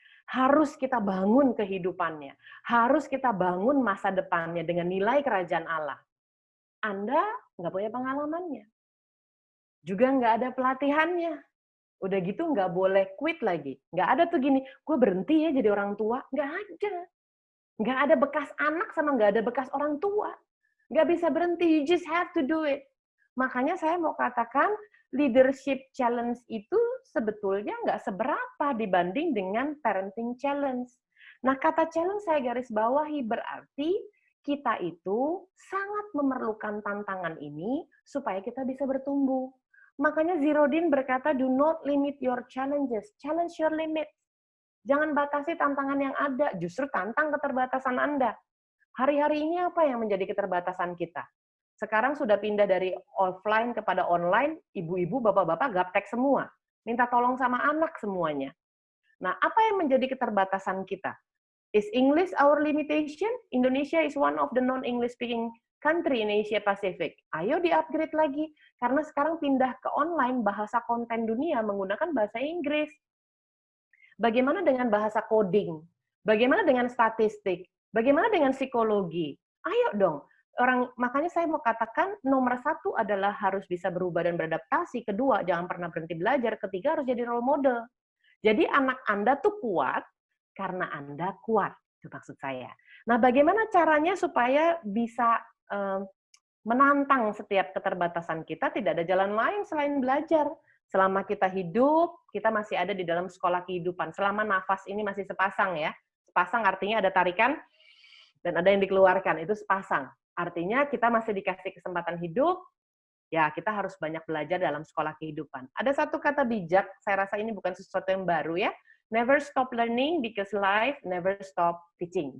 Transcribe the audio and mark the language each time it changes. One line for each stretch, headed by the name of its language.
Indonesian: Harus kita bangun kehidupannya. Harus kita bangun masa depannya dengan nilai kerajaan Allah. Anda nggak punya pengalamannya. Juga nggak ada pelatihannya. Udah gitu nggak boleh quit lagi. Nggak ada tuh gini, gue berhenti ya jadi orang tua. Nggak ada. Nggak ada bekas anak sama nggak ada bekas orang tua. Nggak bisa berhenti,
English: you just have to do it.
Indonesian: Makanya saya mau katakan, leadership challenge itu sebetulnya nggak seberapa dibanding dengan parenting challenge. Nah, kata challenge saya garis bawahi berarti kita itu sangat memerlukan tantangan ini supaya kita bisa bertumbuh. Makanya Zirodin berkata,
English: do not limit your challenges, challenge your limits.
Indonesian: Jangan batasi tantangan yang ada, justru tantang keterbatasan Anda. Hari-hari ini apa yang menjadi keterbatasan kita? Sekarang sudah pindah dari offline kepada online, ibu-ibu, bapak-bapak gaptek semua. Minta tolong sama anak semuanya. Nah, apa yang menjadi keterbatasan kita?
English: Is English our limitation? Indonesia is one of the non-English speaking country in Asia Pacific.
Indonesian: Ayo di-upgrade lagi, karena sekarang pindah ke online, bahasa konten dunia menggunakan bahasa Inggris. Bagaimana dengan bahasa coding? Bagaimana dengan statistik? Bagaimana dengan psikologi? Ayo dong. Makanya saya mau katakan nomor 1 adalah harus bisa berubah dan beradaptasi. Kedua, jangan pernah berhenti belajar. Ketiga, harus jadi role model. Jadi anak Anda tuh kuat karena Anda kuat. Itu maksud saya. Nah, bagaimana caranya supaya bisa menantang setiap keterbatasan kita? Tidak ada jalan lain selain belajar. Selama kita hidup, kita masih ada di dalam sekolah kehidupan. Selama nafas ini masih sepasang ya. Sepasang artinya ada tarikan dan ada yang dikeluarkan. Itu sepasang. Artinya kita masih dikasih kesempatan hidup, ya kita harus banyak belajar dalam sekolah kehidupan. Ada satu kata bijak, saya rasa ini bukan sesuatu yang baru ya.
English: Never stop learning because life never stop teaching.